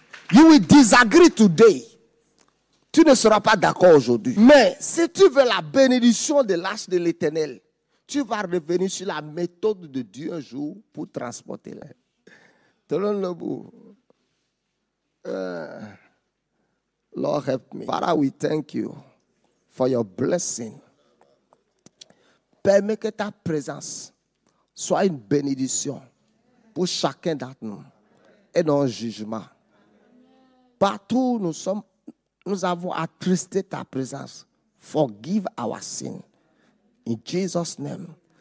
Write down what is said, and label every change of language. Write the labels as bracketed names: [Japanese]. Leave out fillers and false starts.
[English] You will disagree today. [French] Tu ne seras pas d'accord aujourd'hui. Mais si tu veux la bénédiction de l'arche de l'Éternel, tu vas revenir sur la méthode de Dieu un jour pour transporter l'air. Tenons-le bout. [English] Lord help me. Father, we thank you for your blessing. [French] Permets que ta présence soit une bénédiction pour chacun d'entre nous et non un jugement. Partout où nous avons attristé ta présence. [English] Forgive our sin. In Jesus' name.